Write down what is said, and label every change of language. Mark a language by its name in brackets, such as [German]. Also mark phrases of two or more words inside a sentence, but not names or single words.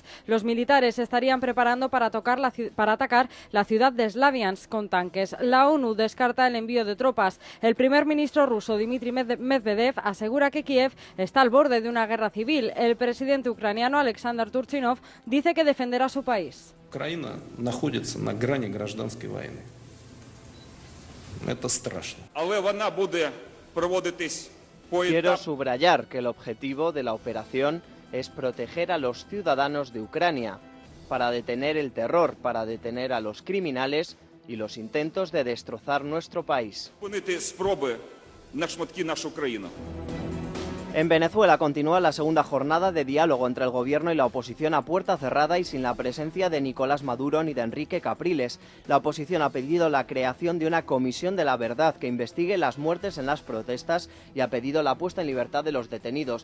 [Spanish] Los militares se estarían preparando para atacar la ciudad de Slaviansk con tanques. La ONU descarta el envío de tropas. El primer ministro ruso, Dmitry Medvedev, asegura que Kiev está al borde de una guerra civil. El presidente ucraniano, Alexander Turchinov, dice que defenderá a su país. [Russian] Украина находится на грани гражданской войны. Это страшно. [Ukrainian] Але вона буде проводитись [Spanish] Quiero subrayar que el objetivo de la operación es proteger a los ciudadanos de Ucrania, para detener el terror, para detener a los criminales y los intentos de destrozar nuestro país. [Ukrainian] Зупинити спроби на шматки нашу країну. [Spanish] En Venezuela continúa la segunda jornada de diálogo entre el gobierno y la oposición a puerta cerrada y sin la presencia de Nicolás Maduro ni de Enrique Capriles. La oposición ha pedido la creación de una comisión de la verdad que investigue las muertes en las protestas y ha pedido la puesta en libertad de los detenidos.